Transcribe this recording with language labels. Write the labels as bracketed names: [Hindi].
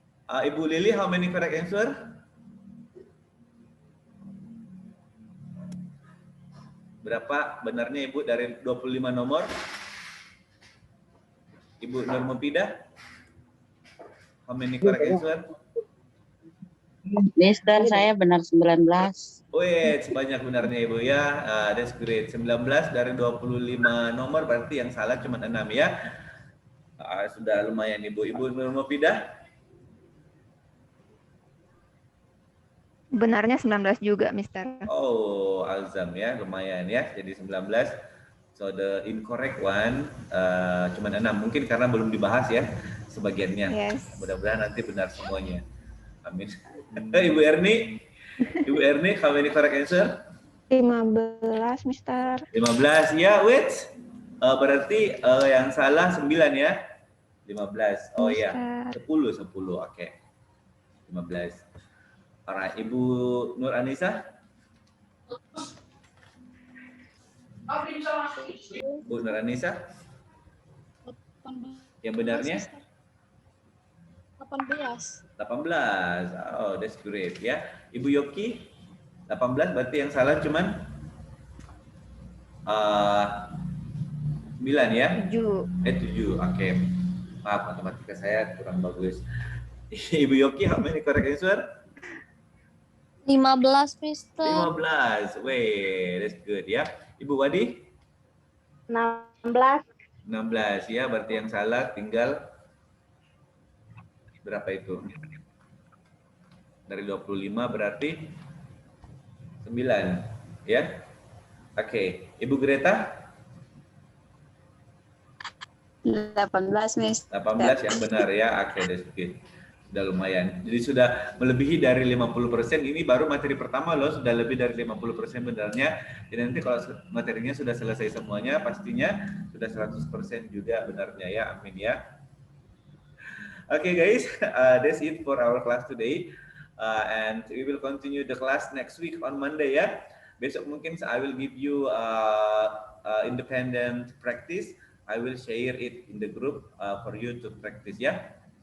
[English] Ibu Lily, how many correct answer? [Indonesian] Berapa benarnya Ibu dari 25 nomor? [English] Ibu Nur Mufidah, how many correct answer? [Indonesian] Mister, saya benar 19. [English] Wait, [Indonesian] sebanyak benarnya Ibu ya. [English] That's great. [Indonesian] 19 dari 25 nomor berarti yang salah cuma 6 ya. Sudah lumayan Ibu. Ibu Nur Mufidah? Benarnya 19 juga, Mister. Oh, azam ya, lumayan ya. Jadi 19. [English] So the incorrect one [Indonesian] cuma [English] 6. [Indonesian] Mungkin karena belum dibahas ya sebagiannya. [English] Yes. [Indonesian] Mudah-mudahan nanti benar semuanya. Amin. [English] Ibu Erni, how many correct answer? 15, Mister. [Indonesian] 15 ya, [English] wait. [Indonesian] Berarti yang salah 9 ya. 15. Oh iya. 10, oke. 15. [English] Alright, [Indonesian] Ibu Nur Anissa. Bu Nur Anissa, 18, yang benarnya? Mister. 18. [English] 18. Oh, that's great ya. [Indonesian] Ibu Yoki, 18 berarti yang salah cuman 9 ya? 7. 7. Oke. Maaf, matematika saya kurang bagus. [English] Ibu Yoki, how many correct answer? 15, Mister. 15. Wait, that's good ya. Ibu Wadi? 16. [Indonesian] 16 ya, berarti yang salah tinggal berapa itu? Dari 25 berarti 9 ya. Oke, Ibu Greta [English] 18, Miss. [Indonesian] 18 yang benar ya. Oke, [English] that's good. [Indonesian] Sudah lumayan. Jadi sudah melebihi dari 50%. Ini baru materi pertama loh, sudah lebih dari 50% benarnya. Jadi nanti kalau materinya sudah selesai semuanya, pastinya sudah 100% juga benarnya ya. Amin ya. [English] Okay guys, that's it for our class today. And we will continue the class next week on Monday ya. [Indonesian] Besok mungkin [English] I will give you independent practice. I will share it in the group for you to practice ya.